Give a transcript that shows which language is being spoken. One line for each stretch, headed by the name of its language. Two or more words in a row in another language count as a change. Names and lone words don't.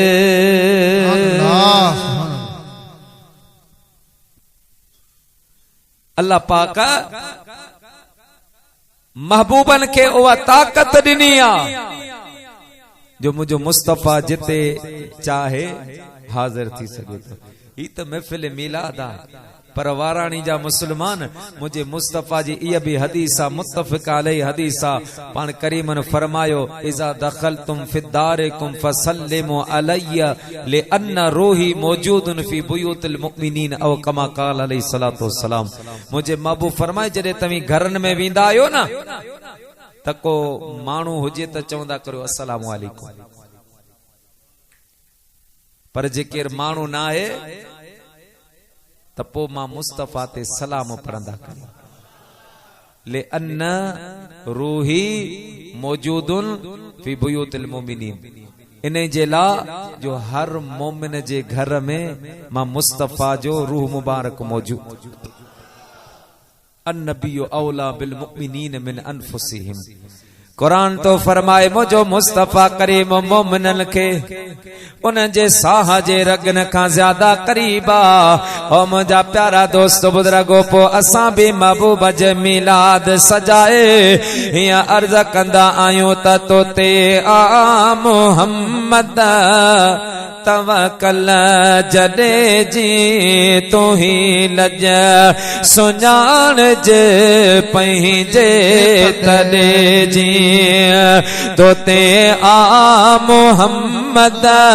Sindhi: अल्लाह पाक महबूबन के उहा ताकत ॾिनी आहे जो मुंहिंजो मुस्तफा जिते चाहे हाज़िर थी सघे थो ही त महफिल मिलाद आहे पर वाराणी जा मुसलमान मुझे मुस्तफा जी इह भी हदीसा
Arabic: متفق عليه
Sindhi: हदीसा पान करीमन फरमायो
Arabic: إذا دخلتم في داركم فسلموا علي لأن روحي موجود في بيوت المؤمنين أو كما قال عليه الصلاة والسلام
Sindhi: मुझे महबूब फरमाए जडे तवी घरन में वेंदा आयो ना त को माण्हू हुजे त चवंदा करो
Arabic: السلام عليكم
Sindhi: पर जेकर माण्हू ना आहे तपो मां मुस्तफा ते सलाम पढ़ंदा करियो
Arabic: لأن روحي موجود في بيوت المؤمنين
Sindhi: इन जे ला जो हर मोमिन जे घर में मां मुस्तफा जो रूह मुबारक मौजूद
Arabic: النبي أولى بالمؤمنين من أنفسهم
Sindhi: कुरान तो फरमाए मुझो मुस्तफा करीम मोमिनन के उन जे साह जे रगन का ज्यादा करीबा ओ मुझा प्यारा दोस्त बुजुर्गो पो असां भी महबूब जे मिलाद सजाए हिया अर्ज कंदा आयो त तोते आ मोहम्मद तवकल जडे जी तू ही लज सुञाण जे पंहिंजे तॾे जी तोते आ मोहम्मद